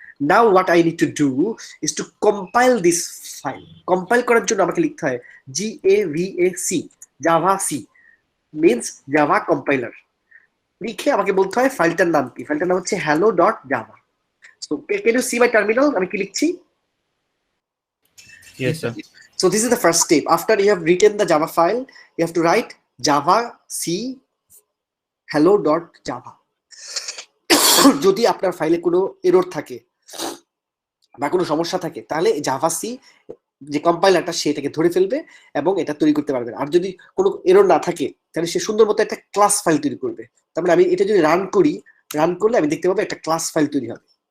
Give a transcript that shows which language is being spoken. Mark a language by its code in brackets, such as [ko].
[en] Now what I need to do is to compile this file. [bn] Compile করার জন্য আমাকে লিখতে হয় GAVAC, Java C means Java compiler. লিখে আমাকে বলতে হয় ফাইলটার নাম কি। ফাইলটার নাম হচ্ছে hello.java. [en] So can you see my terminal? [bn] আমি কি লিখছি? [en] Yes, sir. So this is the first step. After you have written the Java file, you have to write java c hello.java. [bn] যদি আপনার ফাইলে কোনো এরর থাকে বা কোনো সমস্যা থাকে, তাহলে জাভা সি যে কম্পাইলারটা সেটাকে ধরে ফেলবে এবং এটা তৈরি করতে পারবে। আর যদি কোনো এরর না থাকে, তাহলে সে সুন্দর মতো একটা ক্লাস ফাইল তৈরি করবে। তার মানে আমি এটা যদি রান করি, রান করলে আমি দেখতে পাবো একটা ক্লাস ফাইল তৈরি হবে।